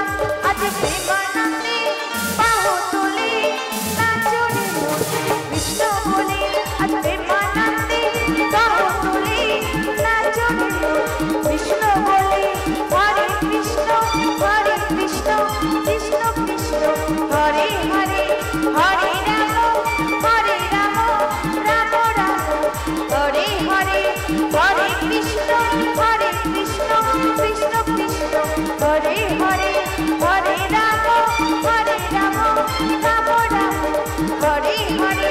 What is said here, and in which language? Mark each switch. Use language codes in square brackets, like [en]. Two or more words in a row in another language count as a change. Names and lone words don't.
[bn] আজ প্রেমানন্দে বাহু তুলে নাচরে মনে কৃষ্ণ বলে। আজ প্রেমানন্দে বাহু তুলে নাচরে কৃষ্ণ বলে। [sa] হরে কৃষ্ণ কৃষ্ণ কৃষ্ণ হরে হরে, হরে রাম রাম রাম হরে হরে। হরে কৃষ্ণ কৃষ্ণ কৃষ্ণ হরে হরে, হরে রাম রাম রাম হরে হরে।